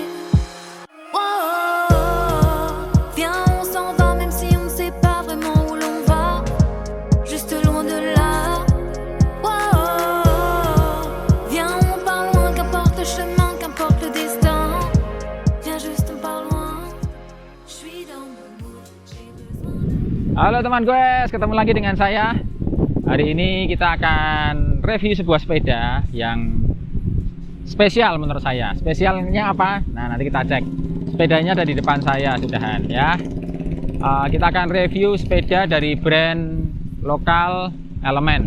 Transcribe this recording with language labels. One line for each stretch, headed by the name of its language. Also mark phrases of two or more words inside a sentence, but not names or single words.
French: Oh, viens on s'en va même si on ne sait pas vraiment où l'on va, juste loin de là. Oh, viens on part loin, qu'importe le chemin, qu'importe le destin. Viens juste on part loin, je suis dans mon mood, j'ai besoin.
Indonesian: Halo teman guys, ketemu lagi dengan saya. Hari ini kita akan review sebuah sepeda yang spesial menurut saya. Spesialnya apa? Nah, nanti kita cek. Sepedanya ada di depan saya sudahan ya. Kita akan review sepeda dari brand lokal Element.